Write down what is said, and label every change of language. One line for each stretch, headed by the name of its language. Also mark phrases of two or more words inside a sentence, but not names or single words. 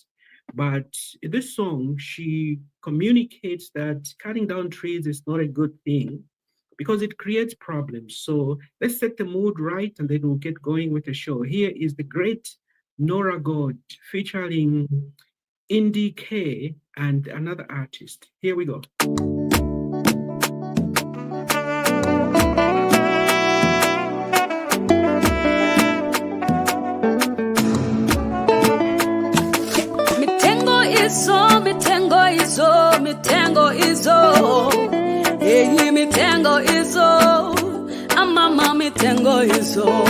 English: But in this song, she communicates that cutting down trees is not a good thing because it creates problems. So let's set the mood right and then we'll get going with the show. Here is the great Nora God featuring Indie K and another artist. Here we go.
Nyanja: Mitengo izo, hey, mitengo izo, amama mitengo izo,